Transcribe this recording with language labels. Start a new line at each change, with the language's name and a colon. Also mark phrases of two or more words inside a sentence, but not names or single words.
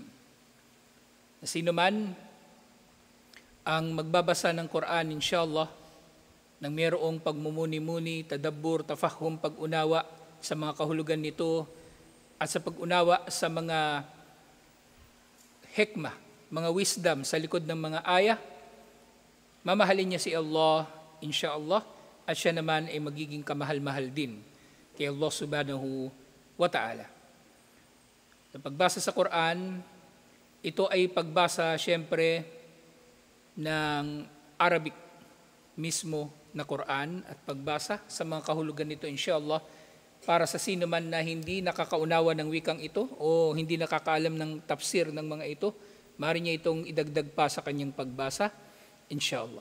Filipino: Na sino man ang magbabasa ng Quran, inshallah, nang mayroong pagmumuni-muni, tadabbur, tafahum, pag-unawa sa mga kahulugan nito, at sa pag-unawa sa mga hikmah, mga wisdom sa likod ng mga aya, mamahalin niya si Allah, insyaallah, at siya naman ay magiging kamahal-mahal din kay Allah
Arabic: سبحانه وتعالى.
Filipino: Sa pagbasa sa Quran, ito ay pagbasa siyempre ng Arabic mismo na Quran at pagbasa sa mga kahulugan nito, insyaallah, para sa sino man na hindi nakakaunawa ng wikang ito o hindi nakakaalam ng tafsir ng mga ito, maaari niya itong idagdag pa sa kanyang pagbasa, inshallah.